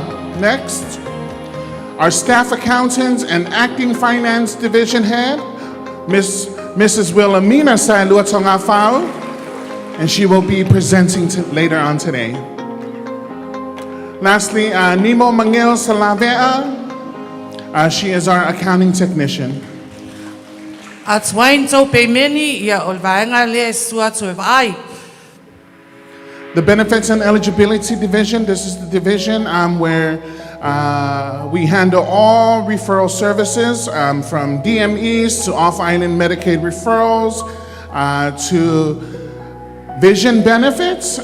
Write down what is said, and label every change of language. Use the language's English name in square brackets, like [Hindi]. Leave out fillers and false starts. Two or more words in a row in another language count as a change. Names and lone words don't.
[English] Next, our staff accountant and acting finance division head, Mrs. Wilhelmina Sailua Tongafao, and she will be presenting later on today. Lastly, Nemo Mangel Salavea, she is our accounting technician. At wain to pemeni ya olvaenga le suatu ai. The Benefits and Eligibility Division, this is the division where we handle all referral services from DMEs to off-island Medicaid referrals to vision benefits.